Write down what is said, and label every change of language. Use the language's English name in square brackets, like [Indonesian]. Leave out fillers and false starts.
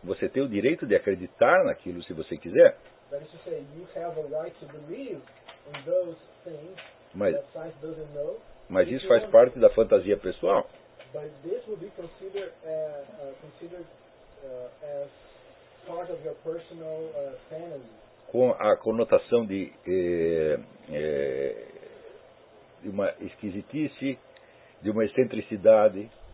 [Portuguese] Você tem o direito de acreditar naquilo se você quiser. [English] That is to say, you have a right to believe in those things [Portuguese] mas, [English] that science doesn't know. [Portuguese] Mas isso faz parte da fantasia pessoal. [English] But this will be considered as part of your personal fantasy. [Portuguese] Com a conotação de de uma esquisitice, de uma excentricidade.